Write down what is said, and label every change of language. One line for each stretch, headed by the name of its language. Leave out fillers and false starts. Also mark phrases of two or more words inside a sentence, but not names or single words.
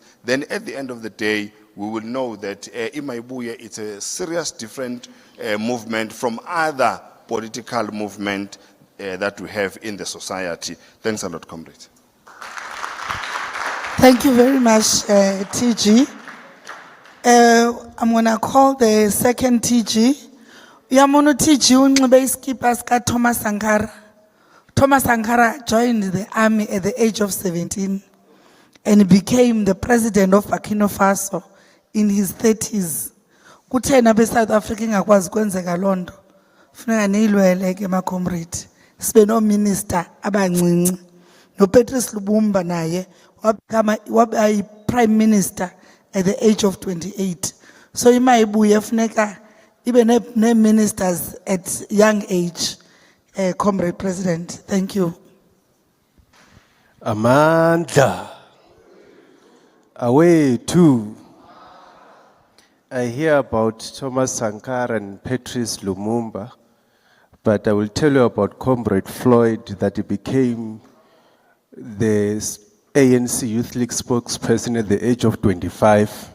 English: Then at the end of the day, we will know that Mayibuye, it's a serious different movement from other political movement that we have in the society. Thanks a lot, comrades. Thank you very much, TG. I'm going to call the second TG.
Xhosa: Yamono TG unxibe iskipa sika Thomas Sankara.
English: Thomas Sankara joined the army at the age of 17 and became the president of Burkina Faso in his 30s.
Xhosa: Kuthena be South Africa ingakwazi kwenzeka lonto. Funeka nilwele ke ma comrade. Sibe no minister abancinci. No Patrice Lumumba naye waba
English: prime minister at the age of 28.
Xhosa: So iMayibuye funeka ibe ne ministers
English: at young age. Comrade President, thank you.
Xhosa: Amandla. Away too.
English: I hear about Thomas Sankara and Patrice Lumumba, but I will tell you about Comrade Floyd, that he became the ANC Youth League spokesperson at the age of 25.